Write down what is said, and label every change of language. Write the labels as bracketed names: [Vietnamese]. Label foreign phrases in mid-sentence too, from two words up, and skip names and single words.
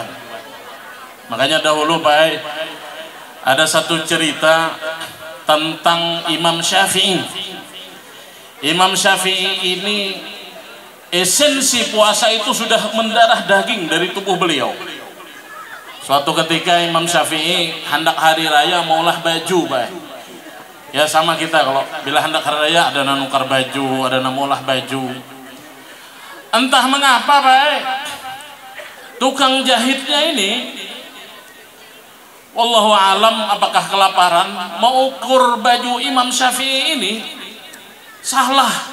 [Banjar] Makanya dahulu Pak ada satu cerita tentang Imam Syafi'i. Imam Syafi'i ini esensi puasa itu sudah mendarah daging dari tubuh beliau. Suatu ketika Imam Syafi'i hendak hari raya maulah baju Pak. Ya sama kita, kalau bila hendak hari raya ada nanukar baju, ada namaulah baju. Entah mengapa Pak, tukang jahitnya ini, [Arabic] wallahu alam [Banjar] apakah kelaparan, mau ukur baju Imam Syafi'i ini salah.